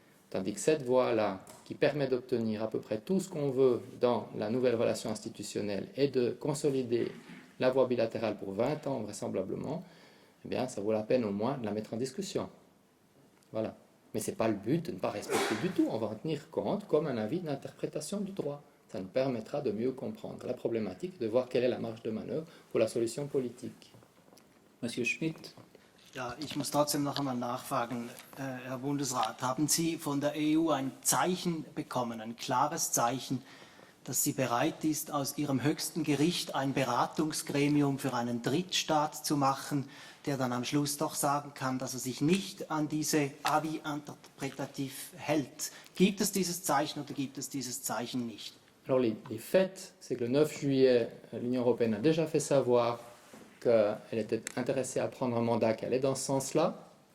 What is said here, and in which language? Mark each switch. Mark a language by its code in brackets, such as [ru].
[fr] Tandis que cette voie-là, qui permet d'obtenir à peu près tout ce qu'on veut dans la nouvelle relation institutionnelle et de consolider la voie bilatérale pour 20 ans vraisemblablement, eh bien, ça vaut la peine au moins de la mettre en discussion. Voilà. Mais ce n'est pas le but de ne pas respecter du tout. On va en tenir compte comme un avis d'interprétation du droit, Ça nous permettra de mieux comprendre la problématique, de voir quelle est la marge de manœuvre pour la solution politique. Monsieur Schmidt. [de] Ja, ich muss trotzdem noch einmal nachfragen, Herr Bundesrat, haben Sie von der EU ein Zeichen bekommen, ein klares Zeichen, dass sie bereit ist, aus ihrem höchsten Gericht ein Beratungsgremium für einen Drittstaat zu machen, der dann am Schluss doch sagen kann, dass er sich nicht an diese avis interpretativ hält? Gibt es dieses Zeichen oder gibt es dieses Zeichen nicht? [fr] Alors les faits, c'est que le 9 juillet, l'Union européenne a déjà fait savoir qu'elle était intéressée à prendre un mandat qui allait dans ce sens-là.